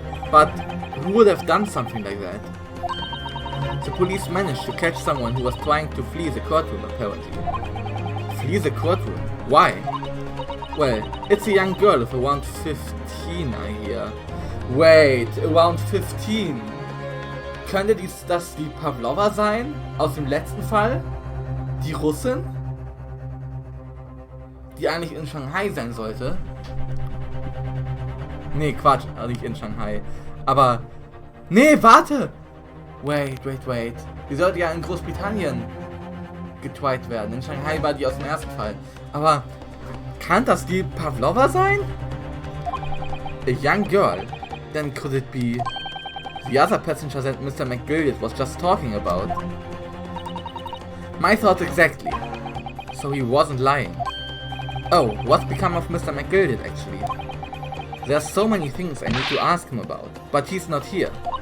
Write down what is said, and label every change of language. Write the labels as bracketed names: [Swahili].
[English] But who would have done something like that? The police managed to catch someone who was trying to flee the courtroom, apparently. Flee the courtroom? Why? Well, it's a young girl of around 15, I hear. Wait, around 15? [German] Könnte das die Pavlova sein? Aus dem letzten Fall? Die Russin? Die eigentlich in Shanghai sein sollte? Nee, Quatsch, nicht in Shanghai. Aber... Nee, warte! [English] Wait. [German] Die sollte ja in Großbritannien getwiet werden. In Shanghai war die aus dem ersten Fall. Aber... Kann das die Pavlova sein? [English] A young girl? Then could it be... The other passenger that Mr. McGildet was just talking about? My thoughts exactly. So he wasn't lying. Oh, what's become of Mr. McGildet actually? There's so many things I need to ask him about, but he's not here.